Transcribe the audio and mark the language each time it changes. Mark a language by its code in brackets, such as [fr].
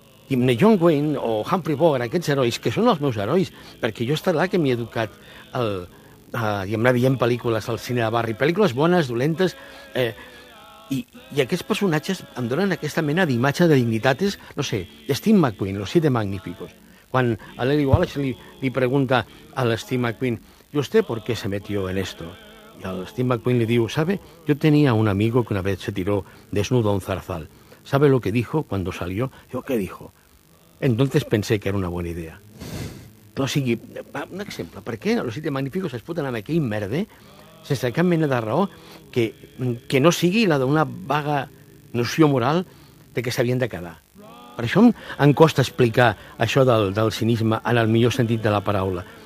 [ca] I John Wayne o Humphrey Bogart, aquests herois, que són els meus herois, perquè jo estic clar que m'he educat veient pel·lícules al cine de barri, pel·lícules bones, dolentes, i aquests personatges em donen aquesta mena d'imatge de dignitats, no sé, Steve McQueen, Los Siete Magníficos. Quan a Larry Wallace li pregunta a Steve McQueen, [es] ¿y usted por qué se metió en esto? [ca] I el Steve McQueen li diu, [es] ¿sabe? Yo tenía un amigo que una vez se tiró desnudo a un zarzal. ¿Sabe lo que dijo cuando salió? Yo, ¿qué dijo? Entonces pensé que era una buena idea. [ca] Però, o sigui, un exemple. Per què Los Siete Magníficos es foten amb aquell merder sense cap mena de raó que no sigui la d'una vaga noció moral de que s'havien de quedar? Per això em costa explicar això del cinisme en el millor sentit de la paraula.